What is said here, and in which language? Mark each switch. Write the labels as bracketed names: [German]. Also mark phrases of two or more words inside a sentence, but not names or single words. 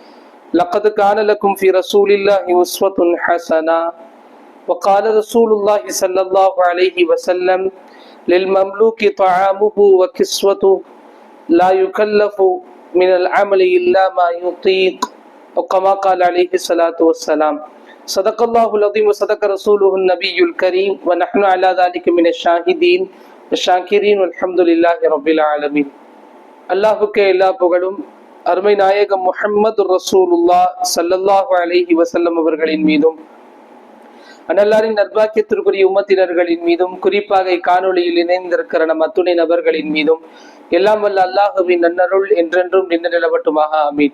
[Arabic] لقد كان لكم في رسول الله أسوة حسنة وقال رسول الله صلى الله عليه وسلم للمملوك طعامه وكسوته لا يكلف من العمل إلا ما يطيق وكما قال عليه الصلاة والسلام. صدق الله العظيم وصدق رسوله النبي الكريم ونحن على ذلك من الشاهدين الشاكرين والحمد لله رب العالمين. [Tamil] அல்லாஹுக்கே எல்லா புகழும் அருமை நாயகம் முஹம்மது ரசூலுல்லாஹ் [Arabic] صلى الله عليه وسلم [Tamil] அவர்களின் மீதும் அன்னல்லாரின் நற்பாக்கியத்திற்குரிய உம்மத்தினர்களின் மீதும் குறிப்பாக இக்காணொலியில் இணைந்திருக்கிற நம் அத்துணை நபர்களின் மீதும் எல்லாம் வல்ல அல்லாஹுவின் நன்னருள் என்றென்றும் நின்று நிலவட்டுமாக ஆமீன்.